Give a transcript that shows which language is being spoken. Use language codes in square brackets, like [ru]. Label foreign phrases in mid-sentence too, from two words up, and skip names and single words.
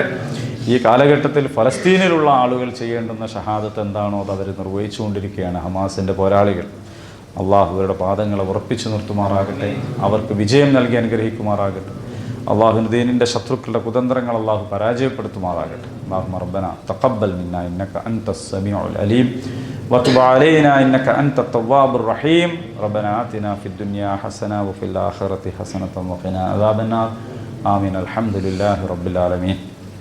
[ml] ഈ കാലഘട്ടത്തിൽ ഫലസ്തീനിലുള്ള ആളുകൾ ചെയ്യേണ്ടുന്ന ഷഹാദത്ത് എന്താണോ അത് അവർ നിർവഹിച്ചുകൊണ്ടിരിക്കുകയാണ്. ഹമാസിൻ്റെ പോരാളികൾ. അള്ളാഹു അവരുടെ പാദങ്ങളെ ഉറപ്പിച്ചു നിർത്തുമാറാകട്ടെ. അവർക്ക് വിജയം നൽകി അനുഗ്രഹിക്കുമാറാകട്ടെ. അള്ളാഹുവിൻ്റെ ദീനിൻ്റെ ശത്രുക്കളുടെ കുതന്ത്രങ്ങൾ അള്ളാഹു പരാജയപ്പെടുത്തുമാറാകട്ടെ. [ar] اللهم ربنا تقبل منا إنك أنت السميع العليم وتب علينا إنك أنت التواب الرحيم ربنا آتنا في الدنيا حسنة وفي الآخرة حسنة وقنا عذاب النار آمين الحمد لله رب العالمين.